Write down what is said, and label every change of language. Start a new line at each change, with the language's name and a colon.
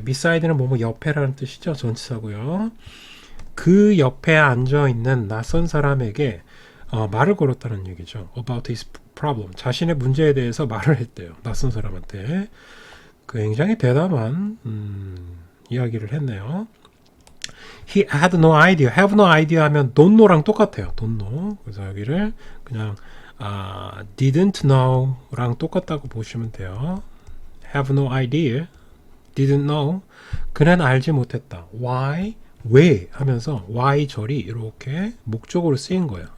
Korean: beside는 뭐뭐 옆에라는 뜻이죠. 전치사고요. 그 옆에 앉아있는 낯선 사람에게 말을 걸었다는 얘기죠.
English: about his problem.
Korean: 자신의 문제에 대해서 말을 했대요. 낯선 사람한테. 굉장히 대담한 이야기를 했네요.
English: He had no idea. have no idea
Korean: 하면
English: don't know
Korean: 랑 똑같아요.
English: don't know.
Korean: 그래서 여기를 그냥 didn't know랑 똑같다고 보시면 돼요.
English: have no idea. didn't know.
Korean: 그는 알지 못했다.
English: why?
Korean: 왜? 하면서 why 절이 이렇게 목적으로 쓰인 거예요.